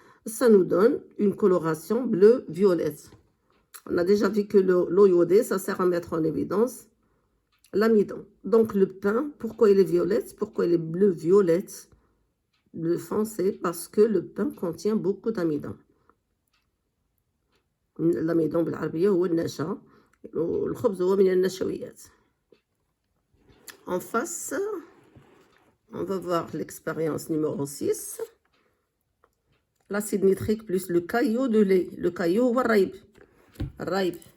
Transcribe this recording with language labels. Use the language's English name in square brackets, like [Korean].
[French] Ça nous donne une coloration bleu-violette. On a déjà vu que l'eau iodée, ça sert à mettre en évidence l'amidon. Donc le pain, pourquoi il est violette? Pourquoi il est bleu-violette? Le foncé, parce que le pain contient beaucoup d'amidon. [Arabic] L'amidon بالعربية هو النشا والخبز هو من النشويات. [French] En face, on va voir l'expérience numéro 6. L'acide nitrique plus le caillot de lait. Le caillot [Arabic] هو الريب.